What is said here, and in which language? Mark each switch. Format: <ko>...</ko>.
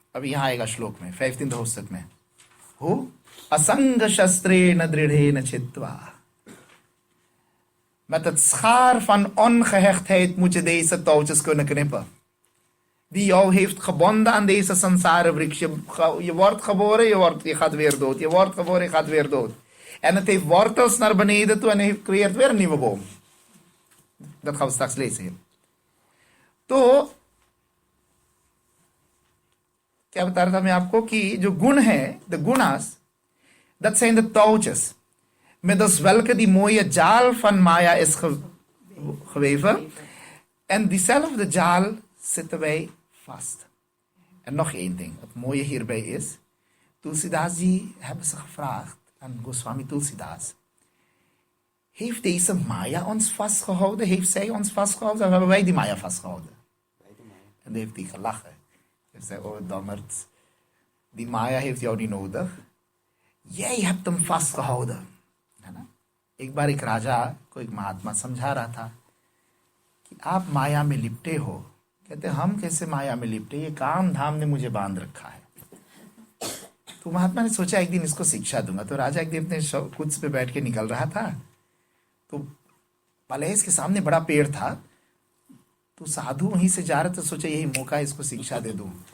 <hi>अब यहां आएगा श्लोक में 15th पुस्तक में, हो असंग शस्त्रेण दृढ़ेन चित्वा</hi> <nl>met het schaar van ongehechtheid moet je deze touwtjes kunnen knippen, die jou heeft gebonden aan deze sansare wriks. Je wordt geboren, je gaat weer dood. Je wordt geboren, je gaat weer dood. En het heeft wortels naar beneden toe en heeft creëert weer een nieuwe boom. Dat gaan we straks lezen.</nl> <hi>तो क्या बता रहा था मैं आपको कि जो गुण है,</hi> <nl>द गुणास, dat zijn de touwtjes middels welke die mooie jaal van Maya is geweven. En diezelfde jaal zitten wij vast. En nog één ding, het mooie hierbij is, Tulsidas ji hebben ze gevraagd aan Goswami Tulsidas, heeft deze Maya ons vastgehouden? Heeft zij ons vastgehouden? Of hebben wij die Maya vastgehouden? En dan heeft hij gelachen. Hij zei, oh dommerd, die Maya heeft jou niet nodig. Jij hebt hem vastgehouden.</nl> <hi>है ना। एक बार एक राजा को एक महात्मा समझा रहा था कि आप माया में लिपटे हो। कहते हम कैसे माया में लिपटे, ये काम धाम ने मुझे बांध रखा है। तो महात्मा ने सोचा एक दिन इसको शिक्षा दूंगा। तो राजा एक दिन अपने कुछ पे बैठ के निकल रहा था, तो पैलेस के सामने बड़ा पेड़ था, तो साधु वहीं से जा रहा था, सोचा यही मौका इसको शिक्षा दे दूं।</hi>